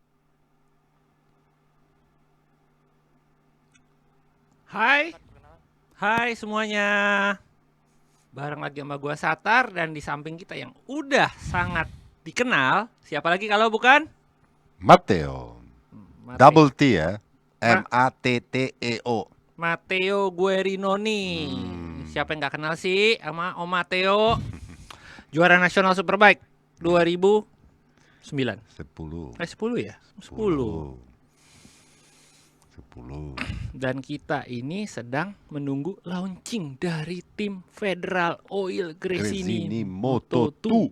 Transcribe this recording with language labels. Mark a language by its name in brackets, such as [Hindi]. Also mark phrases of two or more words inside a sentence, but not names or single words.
[Indonesian] Hai, hai semuanya. Bareng lagi sama gua Satar dan di samping kita yang udah sangat dikenal, siapa lagi kalau bukan Matteo. Mate- [English] Double T [Indonesian] ya. Matteo. Matteo Guerinoni. Siapa yang nggak kenal sih sama Om Matteo? Juara nasional Superbike 2009. 10. 10 ya? 10. 10. Dan kita ini sedang menunggu launching dari tim Federal Oil Gresini Moto2.